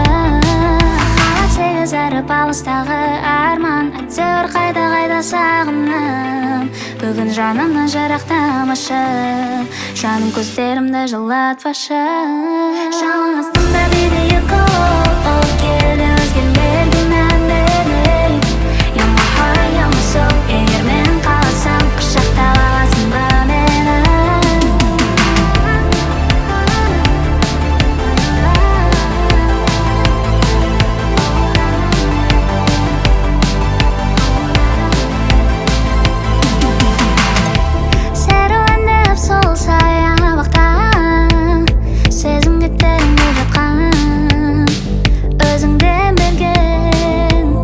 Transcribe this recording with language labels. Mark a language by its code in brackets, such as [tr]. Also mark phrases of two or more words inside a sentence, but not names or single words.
[kk] Махаббат сегіз әріп алыстағы арман, әйтеуір қайда сағынам. Бүгін жанымнан жырақтамашы, жаным көздерімді жылатпашы. Жалын астында дейді екі ол келді өзгелерге мән бермей. [en] You're my heart, you're my soul. [kk] Егер мен қаласам құшақтап аласың ба мені? Серуендеп сол саябақта сезімге тереңде жатқан, өзіңден берген